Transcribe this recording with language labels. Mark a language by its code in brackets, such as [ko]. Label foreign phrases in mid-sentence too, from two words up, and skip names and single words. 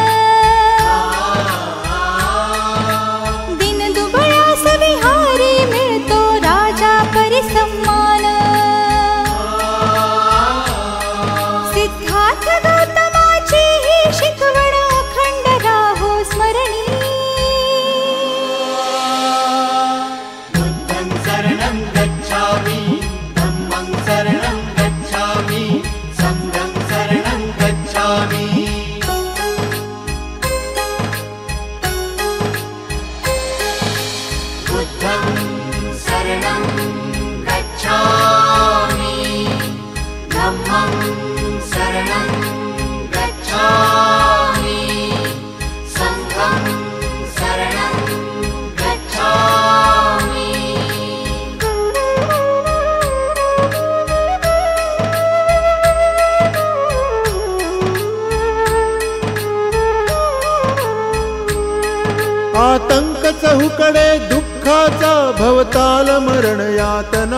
[mr] दिन दुबळास विहारी मिळतो राजा परिसम्मान. सिद्धार्थ गौतमाची ही शिकवण अखंड राहो स्मरणी. [pi] बुद्धं शरणं गच्छामि, धम्मं शरणं गच्छामि, संघं शरणं गच्छामि. बुद्धं शरणं गच्छामि, धम्मं शरणं गच्छामि, संघं शरणं गच्छामि. [mr] आतंक चहूकडे दुःखाचा भवताल मरण यातना.